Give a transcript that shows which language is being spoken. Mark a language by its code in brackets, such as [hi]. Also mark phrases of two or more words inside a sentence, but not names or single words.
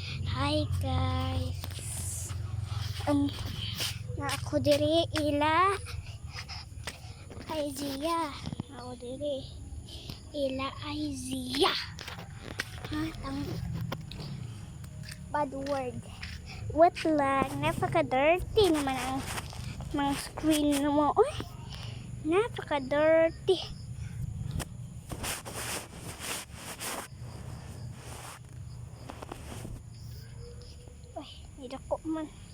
[en] Hi guys. [ceb] Na ako diri ila Aizia. Ako diri ila Aizia. Ha, ang [en] bad word. [tl] What lang, napaka-dirty naman ang mga screen mo. Uy, napaka-dirty. [ceb] Uy, nidako man.